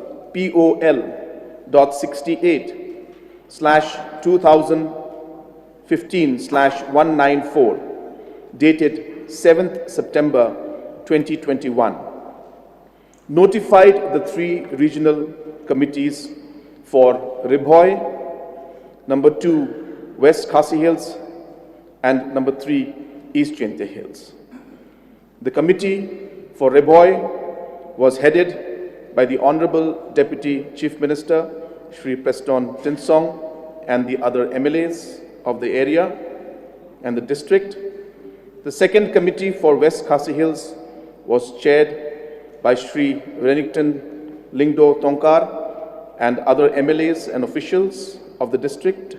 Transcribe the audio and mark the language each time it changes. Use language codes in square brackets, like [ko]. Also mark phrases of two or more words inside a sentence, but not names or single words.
[en] POL.68/2015/194, dated 7th September 2021, notified the 3 regional committees for Ribhoy, number 2, West Khasi Hills, and number 3, East Jylla Hills. The committee for Ribhoy was headed by the Honorable Deputy Chief Minister, Shri Preston Tinsong, and the other MLAs of the area and the district. The second committee for West Khasi Hills was chaired by Shri Renington Lingdo Tongkar and other MLAs and officials of the district.